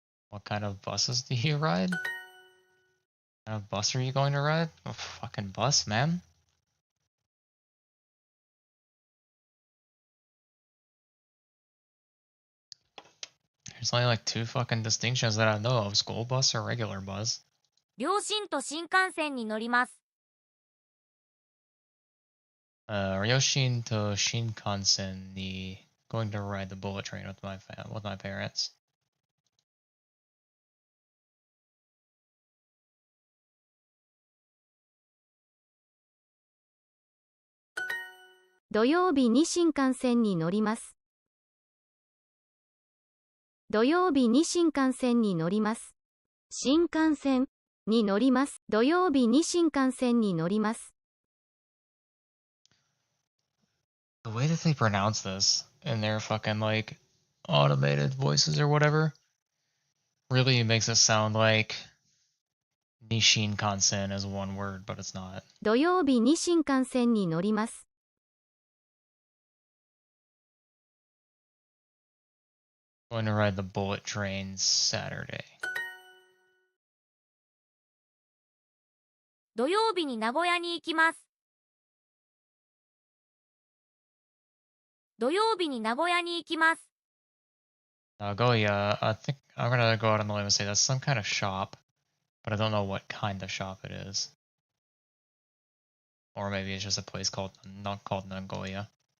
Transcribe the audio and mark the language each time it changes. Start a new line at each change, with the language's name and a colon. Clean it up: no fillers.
English: What kind of buses do you ride? What kind of bus are you going to ride? A fucking bus, man. There's only like two fucking distinctions that I know of: school bus or regular bus.
Japanese: 両親と新幹線に乗ります。 Ryoshin to Shinkansen ni
English: Going to ride the bullet train with my parents.
Japanese: 土曜日に新幹線に乗ります。土曜日に新幹線に乗ります。新幹線に乗ります。土曜日に新幹線に乗ります。
English: The way that they pronounce this in their fucking like automated voices or whatever really makes it sound like Nishinkansen is one word, but it's not.
Japanese: 土曜日に新幹線に乗ります。
English: Going to ride the bullet train Saturday.
Japanese: 土曜日に名古屋に行きます。土曜日に名古屋に行きます。
English: Nagoya, I think I'm gonna go out on the limb and say that's some kind of shop, but I don't know what kind of shop it is. Or maybe it's just a place not called Nagoya.